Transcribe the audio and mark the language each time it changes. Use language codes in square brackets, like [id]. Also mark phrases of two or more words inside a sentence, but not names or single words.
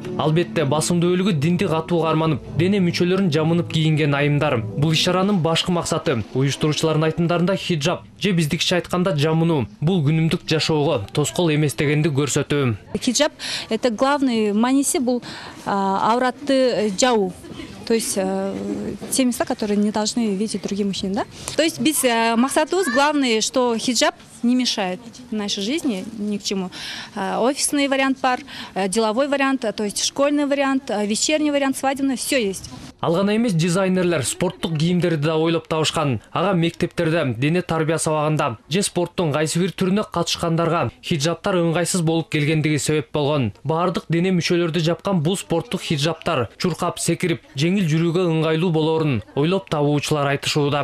[ky] Албетте басымдуулугу динди катуу карманып, дене мүчөлөрүн жамынып кийинген айымдар. Бул иш-чаранын башкы максаты уюштуруучулардын айтымдарында хиджаб же биздикче айтканда жамынуу бул күнүмдүк жашоого тоскоол эмес дегенди көрсөтүү. Хиджаб [ru] это главный [ky] маниси бул авратты жабуу. [ru] То есть те места, которые не должны видеть другие мужчины, да? То есть [ky] без максатыбыз [ru] главное, что хиджаб не мешает нашей жизни ни к чему. Офисный вариант бар, деловой вариант, то есть школьный вариант, вечерний вариант, свадебный, все есть. [ky] Алгана эмес дизайнерлер спорттук кийимдерди да ойлоп табышкан. Ага мектептерде, дене тарбия сабагында же спорттун кайсы бир түрүнө катышкандарга хиджабтар ыңгайсыз болуп келгендиги себеп болгон. Баардык дене мүчөлөрдү жапкан бул спорттук хиджабтар чуркап, секирип, жеңил жүрүүгө ыңгайлуу болоорун ойлоп табуучулар айтышууда.